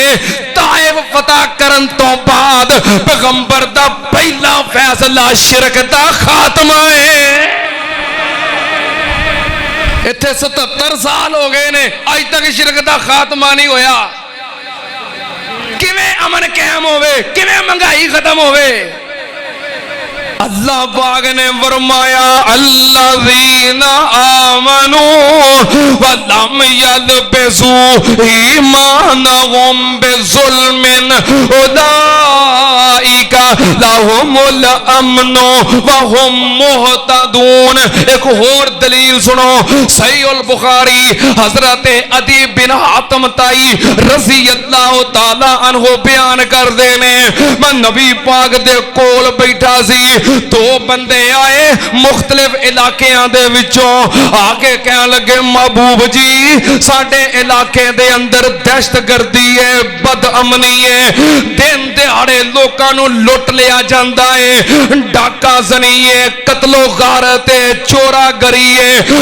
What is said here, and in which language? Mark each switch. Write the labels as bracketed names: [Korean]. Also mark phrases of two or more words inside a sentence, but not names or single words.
[Punjabi] طائف فتح کرن تو بعد پیغمبر دا پہلا فیصلہ شرک دا خاتمہ ہے. اتھے 77 سال ہو گئے نے، اج تک شرک دا خاتمہ نہیں ہویا. کویں امن قائم ہووے، کویں مہنگائی ختم ہووے? اللہ پاک نے فرمایا, [Arabic] الذين آمنوا و لم يلبسوا إيمانهم بظلم أولئك لهم الأمن و هم مهتدون. [Punjabi] ایک اور دلیل سنو، صحیح البخاری حضرت عدی بن حاتم طائی [Arabic] رضی اللہ تعالی عنہ [Punjabi] بیان کردے نے، میں نبی پاک دے کول بیٹھا سی، دو بندے آئے مختلف علاقیاں دے وچوں، آکے کہنے لگے، محبوب جی ساڈے علاقے دے اندر دہشتگردی ہے، بدامنی ہے، دن دیہاڑے لوکاں نوں لٹ لیا جاندا ہے، ڈاکا زنی ہے، قتلو غارت ہے، چوراگری ہے.